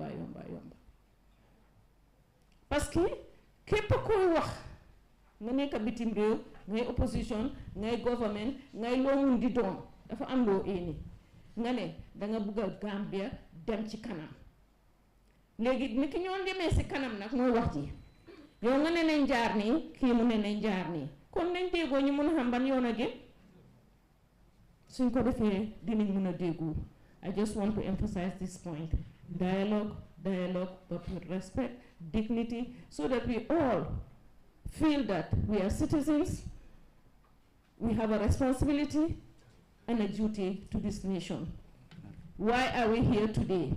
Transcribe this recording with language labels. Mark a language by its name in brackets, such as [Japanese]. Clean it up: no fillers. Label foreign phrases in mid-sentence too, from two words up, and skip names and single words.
[Wolof] parce que képp koy wax nga nekk bitim réew ngay opposition ngay government ngay loo mun di doon dafa am loo éeni nga ne danga bëgg a Gambia dem ci kanam léegi ni ki ñoon demee si kanam nag mooy wax ji yow nga ne nañ jaar nii kii mu ne nañ jaar nii kon nañ déggoo ñu mun a xam ban yoon a gën suñ ko defee dinañ mun a déggoo. [English] I just want to emphasize this point. Dialogue, but with respect, dignity, so that we all feel that we are citizens, we have a responsibility and a duty to this nation. Why are we here today?